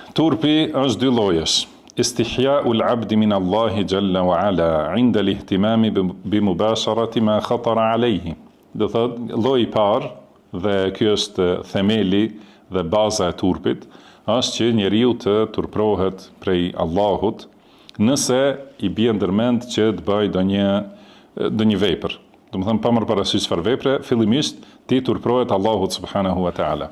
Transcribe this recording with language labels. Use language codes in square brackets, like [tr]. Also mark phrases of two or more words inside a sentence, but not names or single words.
[sq] Turpi është dy llojesh. [ar] استحياء العبد من الله جل وعلا عند الاهتمام بمباشرة ما خطر عليه. [sq] Do thot lloji I parë, dhe ky është themeli dhe baza e turpit, është që njeriu të turprohet prej Allahut nëse I bie ndërmend që të bëj ndonjë vepër. Domethënë pa marrë parasysh çfarë vepre, fillimisht ti turprohet Allahut [ar] سبحانه وتعالى.